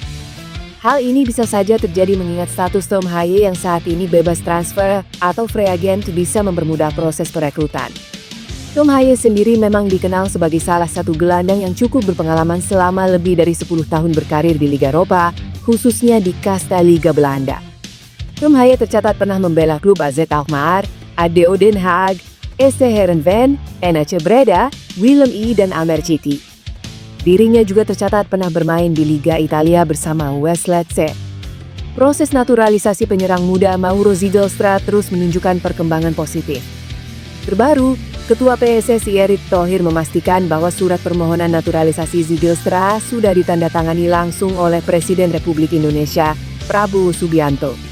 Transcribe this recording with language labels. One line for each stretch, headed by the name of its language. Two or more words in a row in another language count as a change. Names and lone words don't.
Indonesian: Hal ini bisa saja terjadi mengingat status Tom Haye yang saat ini bebas transfer atau
English: free agent
Indonesian: bisa mempermudah proses perekrutan. Tom Haye sendiri memang dikenal sebagai salah satu gelandang yang cukup berpengalaman selama lebih dari 10 tahun berkarir di Liga Eropa, khususnya di kasta Liga Belanda. Tom Haye tercatat pernah membela klub AZ Alkmaar, ADO Den Haag, SC Heerenveen, NAC Breda, Willem II dan Almere City. Dirinya juga tercatat pernah bermain di Liga Italia bersama West Lecce. Proses naturalisasi penyerang muda Mauro Ziegelsta terus menunjukkan perkembangan positif. Terbaru, Ketua PSSI Erick Thohir memastikan bahwa surat permohonan naturalisasi Ziegelsta sudah ditandatangani langsung oleh Presiden Republik Indonesia, Prabowo Subianto.